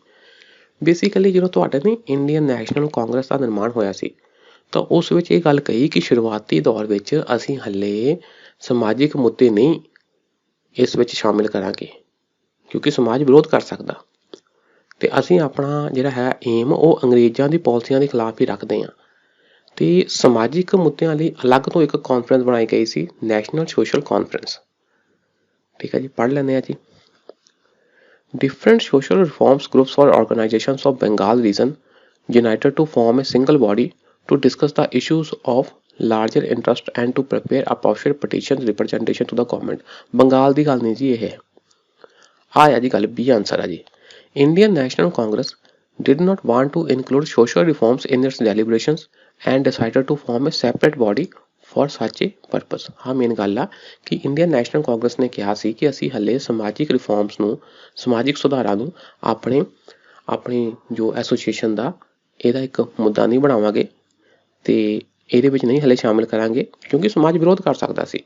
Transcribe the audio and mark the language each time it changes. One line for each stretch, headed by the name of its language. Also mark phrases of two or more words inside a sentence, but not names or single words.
Punjabi: ਬੇਸਿਕਲੀ ਜਦੋਂ ਤੁਹਾਡੇ ਨੇ ਇੰਡੀਅਨ ਨੈਸ਼ਨਲ ਕਾਂਗਰਸ ਦਾ ਨਿਰਮਾਣ ਹੋਇਆ ਸੀ ਤਾਂ ਉਸ ਵਿੱਚ ਇਹ ਗੱਲ ਕਹੀ ਕਿ ਸ਼ੁਰੂਆਤੀ ਦੌਰ ਵਿੱਚ ਅਸੀਂ ਹੱਲੇ ਸਮਾਜਿਕ ਮੁੱਦੇ ਨਹੀਂ ਇਸ ਵਿੱਚ ਸ਼ਾਮਿਲ ਕਰਾਂਗੇ ਕਿਉਂਕਿ ਸਮਾਜ ਵਿਰੋਧ ਕਰ ਸਕਦਾ, ਤੇ ਅਸੀਂ ਆਪਣਾ ਜਿਹੜਾ ਹੈ ਏਮ ਉਹ ਅੰਗਰੇਜ਼ਾਂ ਦੀ ਪਾਲਿਸੀਆਂ ਦੇ ਖਿਲਾਫ ਹੀ ਰੱਖਦੇ ਹਾਂ। ਤੇ ਸਮਾਜਿਕ ਮੁੱਦਿਆਂ ਲਈ ਅਲੱਗ ਤੋਂ ਇੱਕ ਕਾਨਫਰੰਸ ਬਣਾਈ ਗਈ ਸੀ, ਨੈਸ਼ਨਲ ਸੋਸ਼ਲ ਕਾਨਫਰੰਸ, ਠੀਕ ਹੈ ਜੀ। ਪੜ੍ਹ ਲੈਂਦੇ ਹਾਂ ਜੀ।
English: Different social reforms groups or organizations of Bengal region united to form a single body to discuss the issues of larger interest and to prepare appropriate petitions representation to the government।
Punjabi: ਬੰਗਾਲ ਦੀ ਗੱਲ ਨਹੀਂ ਜੀ, ਇਹ ਆ ਜੀ ਗੱਲ, B ਆਂਸਰ ਆ ਜੀ।
English: Indian National Congress did not want to include social reforms in its deliberations and decided to form a separate body for such a purpose।
Punjabi: ਹਾਂ ਮੇਨ ਗੱਲ ਆ ਕਿ ਇੰਡੀਅਨ ਨੈਸ਼ਨਲ ਕਾਂਗਰਸ ਨੇ ਕਿਹਾ ਸੀ ਕਿ ਅਸੀਂ ਹਲੇ ਸਮਾਜਿਕ ਰਿਫਾਰਮਸ ਨੂੰ, ਸਮਾਜਿਕ ਸੁਧਾਰਾਂ ਨੂੰ ਆਪਣੀ ਜੋ ਐਸੋਸੀਏਸ਼ਨ ਦਾ ਇਹਦਾ ਇੱਕ ਮੁੱਦਾ ਨਹੀਂ ਬਣਾਵਾਂਗੇ ਤੇ ਇਹਦੇ ਵਿੱਚ ਨਹੀਂ ਹਲੇ ਸ਼ਾਮਿਲ ਕਰਾਂਗੇ ਕਿਉਂਕਿ ਸਮਾਜ ਵਿਰੋਧ ਕਰ ਸਕਦਾ ਸੀ।